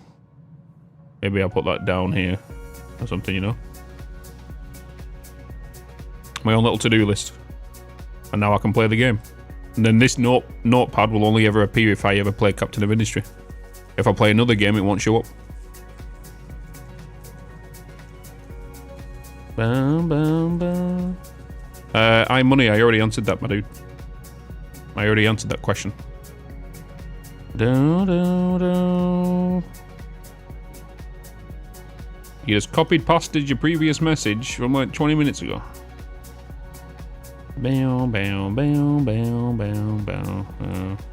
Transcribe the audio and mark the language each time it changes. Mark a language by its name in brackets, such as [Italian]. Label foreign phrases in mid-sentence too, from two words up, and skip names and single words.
[English] Maybe I'll put that down here or something, you know. My own little to-do list. And now I can play the game. And then this notepad will only ever appear if I ever play Captain of Industry. If I play another game, it won't show up. Bam, bam, bam. iMoney, I already answered that, my dude. I already answered that question. Do, do, do. You just copied pasted your previous message from like 20 minutes ago. Bam, bam, bam, bam, bam, bam.